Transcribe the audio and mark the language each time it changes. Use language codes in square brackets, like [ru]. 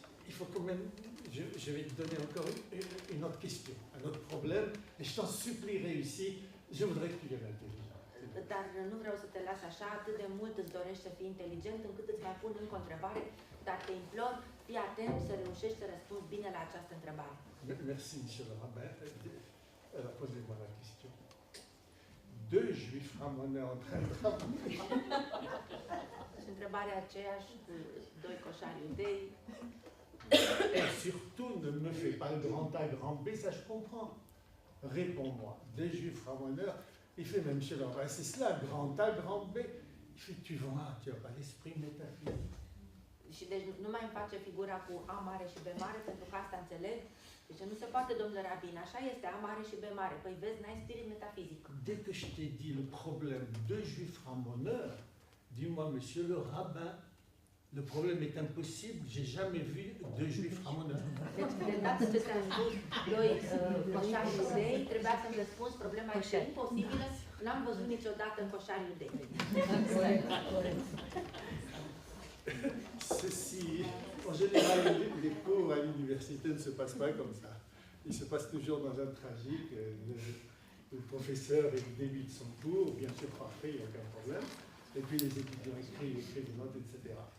[fr] Il faut quand même, je vais te donner encore une autre question, un autre problème, et je t'en supplie réussi, je voudrais que tu viennes intelligent. [ro] Dar nu vreau să te las așa, atât de mult îți dorești să fii inteligent, încât îți mai pun încă o întrebare, dar te implor, fii atent să reușești să răspunzi bine la această întrebare. [fr] Merci, monsieur le rabbin. Alors, posez-moi la question. Deux juifs ramonais en train de travailler. [ro] Și întrebarea aceeași cu 2 coșari iudei. [fr] Et surtout, ne me fais pas le grand A, grand B, ça je comprends. Réponds-moi. Des juifs ramoneurs, il fait même chez leur c'est cela, grand A, grand B. Il fait, tu n'as pas l'esprit métaphysique. [ro] Și deci nu mai îmi face figura cu A mare și B mare, pentru că asta înțeleg. Deci nu se poate, domnule rabin, așa este, A mare și B mare. Păi vezi, n-ai spirit metafizic. [fr] Dès que je t'ai dit le problème de juifs ramoneurs, dis-moi, monsieur le rabbin, le problème est impossible, j'ai jamais vu de juifs ramoneurs. [ro] Deci, de dată ce ți-am spus 2 coșari iudei, trebuia să-mi răspunzi, problema este imposibilă, n-am văzut niciodată în coșari iudei. [fr] Ceci, en général, les cours à l'université ne se passent pas comme ça. Ils se passent toujours dans un tragique. Le professeur débute son cours, bien sûr parfait, il n'y a aucun problème. Et puis les étudiants écrivent des notes, etc.